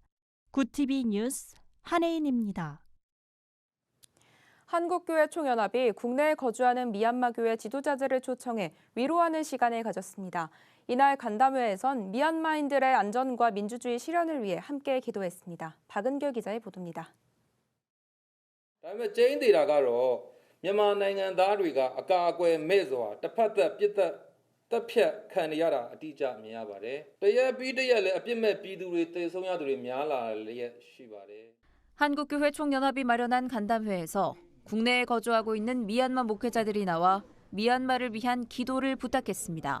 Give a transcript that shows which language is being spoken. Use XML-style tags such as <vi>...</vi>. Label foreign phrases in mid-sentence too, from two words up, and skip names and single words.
<ko>굿TV 뉴스 한혜인입니다. 한국교회 총연합이 국내에 거주하는 미얀마 교회 지도자들을 초청해 위로하는 시간을 가졌습니다. 이날 간담회에선 미얀마인들의 안전과 민주주의 실현을 위해 함께 기도했습니다. 박은결 기자의 보도입니다.</ko> <my>မြန်မာနိုင်ငံသားတွေက အကာအကွယ်မဲ့စွာတစ်ဖက်သက်ပြစ်သက်တပ်ဖြတ်ခံရတာအတိအကျမြင်ရပါတယ်။တရက်ပြီးတရက်လည်းအပြစ်မဲ့ပြည်သူတွေတေဆုံးရသူတွေများလာလျက်ရှိပါတယ်။</my> <ko>한국교회 총연합이 마련한 간담회에서 국내에 거주하고 있는 미얀마 목회자들이 나와 미얀마를 위한 기도를 부탁했습니다.</ko>